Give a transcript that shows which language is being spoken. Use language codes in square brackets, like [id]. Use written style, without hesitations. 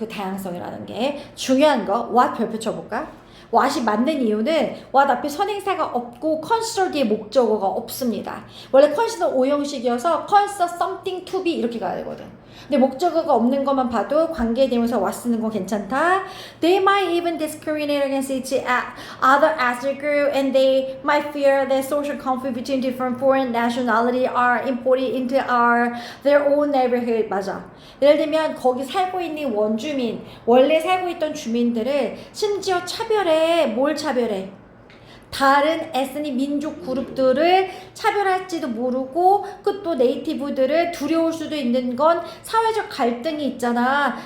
[ko] 그 다양성이라는 게 중요한 거. what 별표 쳐볼까? what이 맞는 이유는 what 앞에 선행사가 없고 consider 뒤에 목적어가 없습니다. 원래 consider 오형식이어서 consider something to be 이렇게 가야 되거든. 근데 목적어가 없는 것만 봐도 관계에 대면서 what 쓰는 건 괜찮다. [en] They might even discriminate against each other as a group, and they might fear that social conflict between different foreign nationality are imported into their own neighborhood. [ko] 맞아. 예를 들면 거기 살고 있는 원주민, 원래 살고 있던 주민들을 심지어 차별해. 뭘 차별해? 다른 에스닉 민족 그룹들을 차별할지도 모르고 그 또 네이티브들을 두려울 수도 있는 건 사회적 갈등이 있잖아.